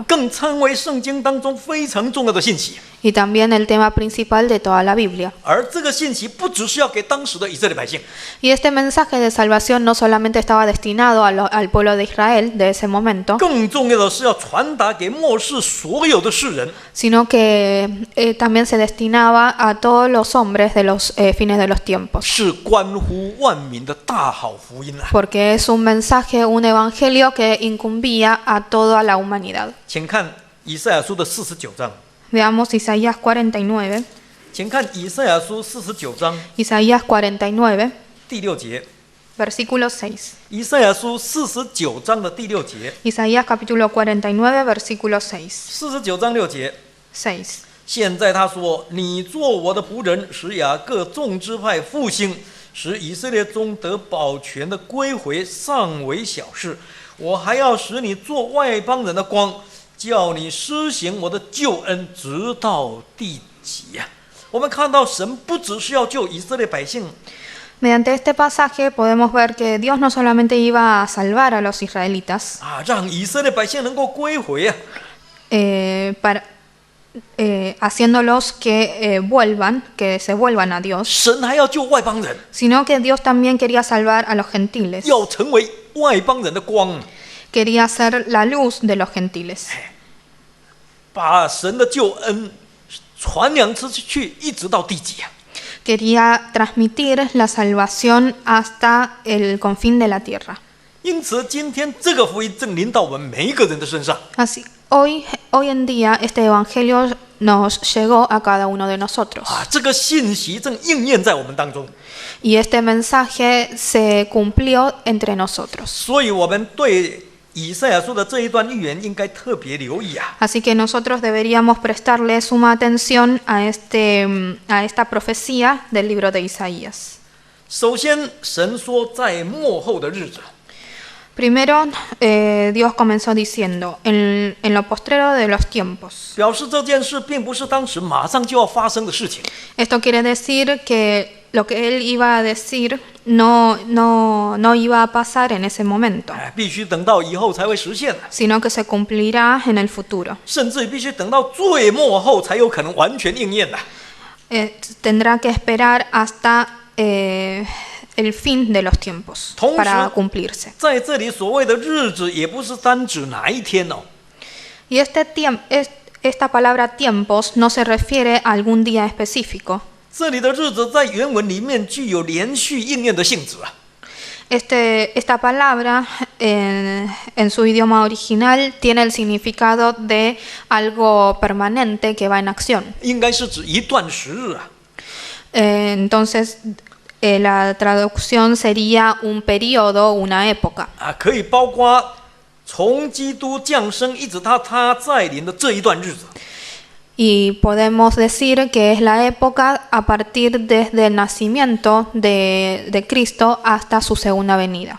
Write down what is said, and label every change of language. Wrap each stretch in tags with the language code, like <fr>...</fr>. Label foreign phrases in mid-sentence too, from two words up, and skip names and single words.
<zh>更成为圣经当中非常重要的信息。</zh> <es>Y también el tema principal de toda la Biblia.</es> <zh>而这个信息不只是要给当时的以色列百姓，</zh> <es>Y este mensaje de salvación no solamente estaba destinado al pueblo de Israel de ese momento,</es> <zh>更重要的是要传达给末世所有的世人。</zh> <es>sino que también se destinaba a todos los hombres de los fines de los tiempos.</es> <zh>是关乎万民的大好福音啊！</zh> <es>Porque es un mensaje, un evangelio que incumbía a toda la humanidad.</es> <zh>请看以赛亚书的49章，</zh> <es>Veamos Isaías 49.</es> <zh>请看以赛亚书49章</zh> <es>Isaías 49,</es> <zh>第6节。</zh> <es>versículo 6.</es> <zh>以赛亚书49章的第6节，</zh> <es>Isaías capítulo 49, versículo 6.</es> <zh>49 章6节。</zh> <es>6.</es> <zh>现在他说：“你做我的仆人，使雅各众支派复兴，使以色列中得保全的归回，尚为小事。我还要使你做外邦人的光，叫你施行我的救恩，直到地极呀！” 我们看到神不只是要救以色列百姓，</zh> <es>Mediante este pasaje podemos ver que Dios no solamente iba a salvar a los israelitas,</es> <zh>让以色列百姓能够归回啊，</zh> <es>haciéndolos que se vuelvan a Dios,</es> <zh>神还要救外邦人，</zh> <es>sino que Dios también quería salvar a los gentiles,</es> <zh>要成为外邦人的光，</zh> <es>quería ser la luz de los gentiles,</es> <zh>把神的救恩传扬出去，一直到地极啊！</zh> <es>quería transmitir la salvación hasta el confín de la tierra.</es> <zh>因此，今天这个福音正临到我们每一个人的身上。</zh> <es>Así, hoy en día este evangelio nos llegó a cada uno de nosotros.</es> <zh>这个信息正应验在我们当中，</zh> <es>Y este mensaje se cumplió entre nosotros.</es> <zh>所以我们对以赛亚书的这一段预言应该特别留意啊。</zh> <es>Así que nosotros deberíamos prestarle suma atención a esta profecía del libro de Isaías.</es> <zh>首先，神说在末后的日子，</zh> <es>Primero, Dios comenzó diciendo, en lo postrero de los tiempos.</es> <zh>表示这件事并不是当时马上就要发生的事情，</zh> <es>Esto quiere decir que lo que él iba a decir no iba a pasar en ese momento,</es> <zh>必须等到以后才会实现的，</zh> <es>sino que se cumplirá en el futuro.</es> <zh>甚至必须等到最末后才有可能完全应验的。</zh> <es>Tendrá que esperar hasta el fin de los tiempos para cumplirse.</es> <zh>在这里所谓的日子，也不是单指哪一天哦，</zh> <es>Y esta palabra tiempos no se refiere a algún día específico.</es> <zh>这里的日子在原文里面具有连续应验的性质啊。</zh> <es>Esta palabra en su idioma original tiene el significado de algo permanente que va en acción.</es> <zh>应该是指一段时日啊。</zh> <es>Entonces, la traducción sería un periodo, una época.</es> <zh>可以包括从基督降生一直到他再临的这一段日子。</zh> <es>Y podemos decir que es la época a partir desde el nacimiento de Cristo hasta su segunda venida.</es>